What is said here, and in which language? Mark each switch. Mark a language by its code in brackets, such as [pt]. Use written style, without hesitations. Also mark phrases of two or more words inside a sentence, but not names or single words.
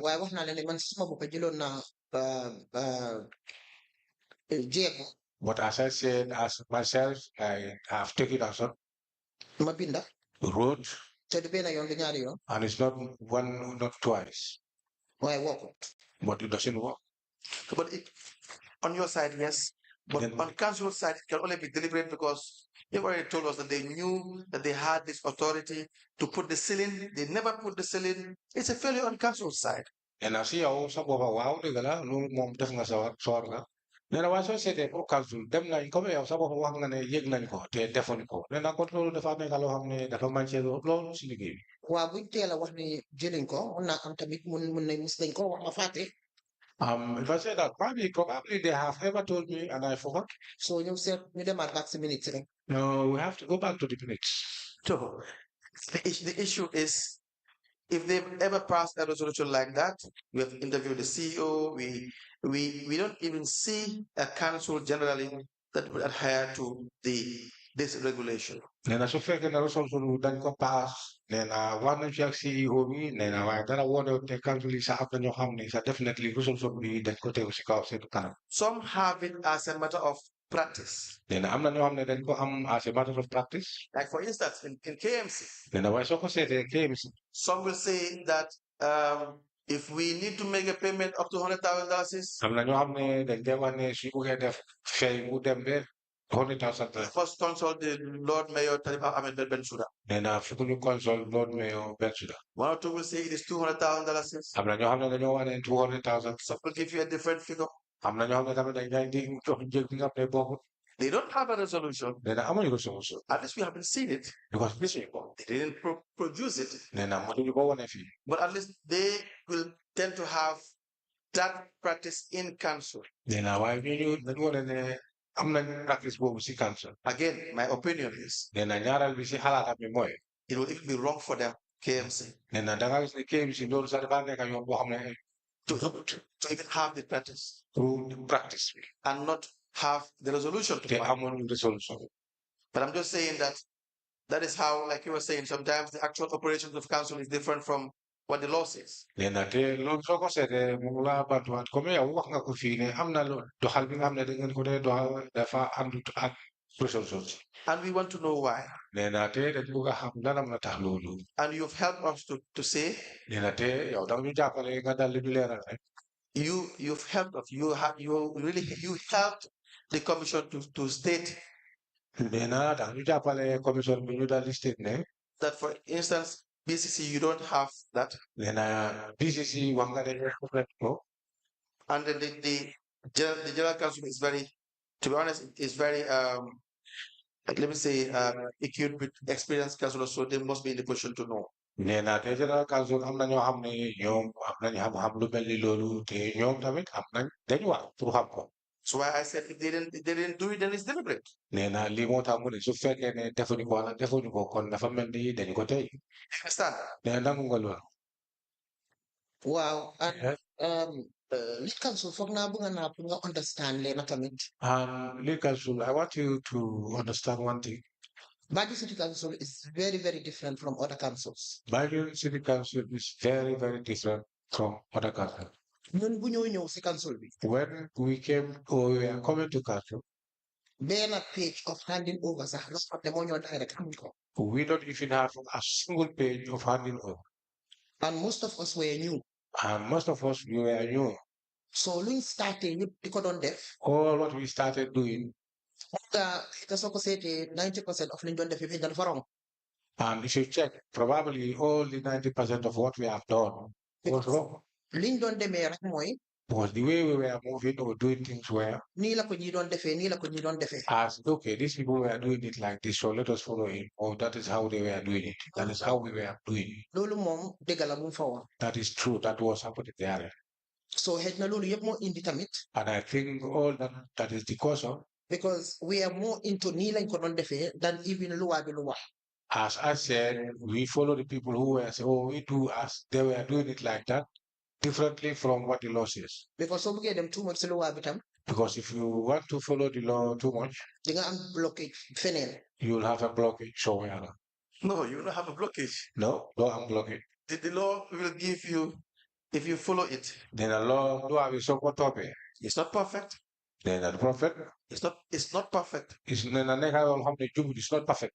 [wo] waaye wax naa leen ne man suma bopp jëloon naa jéego. [en] But as I said, as myself, I have taken action, [wo] ma binda. [en] wrote, [wo] te du benn yoon du ñaari yoon. [en] and it's not one, not twice. [wo] waaye wokkut. [en] But it doesn't work. But on your side, yes. But on council's side, it can only be deliberate because they already told us that they knew that they had this authority to put the ceiling. They never put the ceiling. It's a failure on council's side. And I see how some of wow, they gala, no mom definitely sorga. Then I was say [wo] pour council, them na come yow sa bopp wax nga ne yëg nañ ko te defuñ ko. Nee na kon loolu dafa nekk loo xam ne dafa manqué loolu si liggéey bi. waaw buñ teel a wax ne jëliñ ko mun naa am tamit mun nañ mus nañ ko wax ma fàtte. [en] If I say that, probably they have ever told me and I forgot. So you said [wo] ñu demaat back si minutes rek. [en] No, we have to go back to the minutes. So the issue is, if they've ever passed a resolution like that, we have interviewed the CEO. We don't even see a council generally that would adhere to this regulation. [wo] Nee na su fekkee ne resolution dañ ko pass nee na war nañ fi ak CEO bi nee na waaye dara wone te council yi sax am na ñoo xam ne sax definitely resolution bi dañ ko tegu si kaw seen kanam. [en] Some have it as a matter of practice. [wo] Nee na am na ñoo xam ne dañ ko am [en] as a matter of practice. Like for instance, in KMC. [wo] Nee na waaye soo ko seetee KMC. [en] Some will say that if we need to make a payment up to $100,000, [wo] am na ñoo xam ne dañ dee wax ne su bëggee def fay mu dem ba $100,000. [en] first consult the Lord Mayor Ahmed Bensouda. [wo] Nee na fukk ñu consult Lord Mayor Bensouda. [en] One or two will say it is $200,000. [wo] am na ñoo xam ne dañoo wax ne $200,000. [en] Some will give you a different figure. [wo] am na ñoo xam ne tamit dañ lay di jox njëg bi nga xam ne bokkul. [en] They don't have a resolution. [wo] Nee na amuñu resolution. [en] At least we haven't seen it. [wo] because gisuñu ko. [en] They didn't produce it. [wo] Nee na mënuñu ko wane fii. [en] But at least they will tend to have that practice in council. [wo] Nee na waaye ñooñu dañu wane ne am nañ practice boobu si council. [en] Again, my opinion is [wo] nee na ñaareel bi si xalaatam bi mooy. [en] it will even be wrong for them, KMC, [wo] nee na da nga gis ne KMC loolu sax dafa nekk yoon boo xam ne [en] to even have the practice [wo] pour practice bi. [en] and not have the resolution to [wo] te [en] follow. [wo] amoon resolution. [en] But I'm just saying that that is how, like you were saying, sometimes the actual operations of council is different from what the law says. [wo] nee na te loolu soo ko seetee mu la bantuwaat comme yow wax nga ko fii ne am na doxal bi nga xam ne da ngeen ko dee doxal dafa àndut ak resolution. [en] And we want to know why. [wo] nee na te dañ bëgg a xam lan am na tax loolu. [en] And you've helped us to say, [wo] nee na te yow da nga ñu jàppale nga dal di leeral rek. [en] you've helped us. You helped the commission to state [wo] nee na da nga ñu jàppale commission bi ñu dal di state ne. [en] that, for instance, BCC, you don't have that. [wo] nee na BCC wax nga ne ko. [en] And then the general council is very, to be honest, is very let me say equipped with experienced councillors, so they must be in the position to know. [wo] nee na te [en] general council [wo] am na ñoo xam ne ñoom am nañu xam-xam lu mel ni loolu te ñoom tamit am nañ dañu wax pour xam ko. [en] So why I said if they didn't do it, then it's deliberate. [wo] nee na lii moo tax mu ne su fekkee ne defuñu ko wala defuñu ko kon dafa mel ni dañu ko tey. [en] Understand? [wo] nee na nangu nga loolu. waaw li council foog naa bëgg naa pour nga understand leen tamit. [en] Lead council, I want you to understand one thing. Banjul City Council is very, very different from other councils. Banjul City Council is very, very different from other councils. [wo] ñun bu ñëw si council bi. [en] When we came or we are coming to council, [wo] benn [en] page of handing over [wo] sax loo xam ne moo ñoo direct amuñ ko. [en] We don't even have a single page of handing over. And most of us were new. And most of us, we were new. [wo] So luñ starté ñëpp di ko doon def. [en] All what we started doing, [wo] Te soo ko seetee 90% of liñ doon def yëpp dañ fa wrong. [en] and if you check, probably all the 90% of what we have done was wrong. [wo] Liñ doon demee rek mooy. [en] Because the way we were moving or doing things were [wo] nii la ko ñi doon defee nii la ko ñi doon defee. [en] as okay, these people were doing it like this, so let us follow it. Or that is how they were doing it. That is how we were doing it. [wo] Loolu moom dëgg la bu mu fa woon. [en] That is true. That was happening there. [wo] So xëy na loolu yëpp moo indi tamit. [en] And I think all that is the cause of. Because we are more into [wo] nii lañ ko doon defee [en] than even [wo] luwaa bi lu wax. [en] As I said, we follow the people who were saying, oh, we do as they were doing it like that, differently from what the law says. [wo] Because soo bëggee dem [en] too much [wo] si luwaa bi tam. [en] Because if you want to follow the law too much, [wo] di nga am blockage feneen. [en] you'll have a blockage somewhere. No, you don't have a blockage. No, don't have blockage. The law will give you, if you follow it. Then the law will support it. It's not perfect. Then the prophet. It's not perfect. It's not perfect.